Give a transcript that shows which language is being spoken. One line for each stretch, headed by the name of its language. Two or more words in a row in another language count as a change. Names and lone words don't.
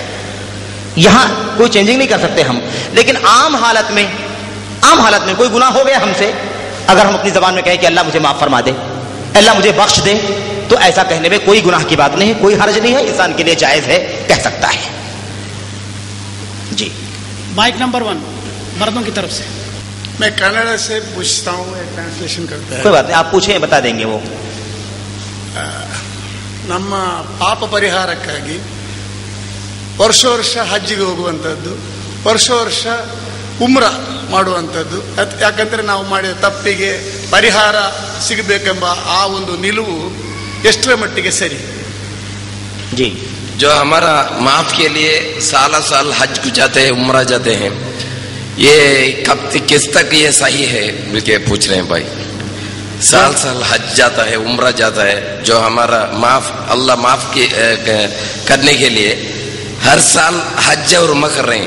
Urdu: یہاں کوئی چینجنگ نہیں کر سکتے ہم. لیکن عام حالت میں کوئی گناہ ہو گیا ہم سے, اگر ہم اپنی زبان میں کہیں کہ اللہ مجھے معاف فرما دے, اللہ مجھے بخش دے, تو ایسا کہنے میں کوئی گناہ کی بات نہیں ہے, کوئی حرج نہیں ہے, انسان کے لیے جائز ہے, کہہ سکتا ہے. جی. مائک نمبر 1 مردوں کی طرف سے. میں کینیڈا سے پوچھتا ہوں, ٹرانسلیشن کرتا ہے. کوئی بات نہیں, آپ پوچھیں, بتا دیں گے. وہ
Kannada: ನಮ್ಮ ಪಾಪ ಪರಿಹಾರಕ್ಕಾಗಿ ವರ್ಷ ಹಜ್ಜಿಗೆ ಹೋಗುವಂಥದ್ದು, ವರ್ಷ ಉಮ್ರಾ ಮಾಡುವಂಥದ್ದು. ಯಾಕಂದರೆ ನಾವು ಮಾಡಿದ ತಪ್ಪಿಗೆ ಪರಿಹಾರ ಸಿಗಬೇಕೆಂಬ ಆ ಒಂದು ನಿಲುವು ಎಷ್ಟರ ಮಟ್ಟಿಗೆ ಸರಿ?
Urdu: جی. جو ہمارا معاف کے لیے سال حج کو جاتے ہیں, عمرہ جاتے ہیں, یہ کب کس تک یہ صحیح ہے بول کے پوچھ رہے ہیں بھائی. سال حج جاتا ہے, عمرہ جاتا ہے, جو ہمارا اللہ معاف کرنے کے لیے ہر سال حج اور عمرہ کر رہے ہیں.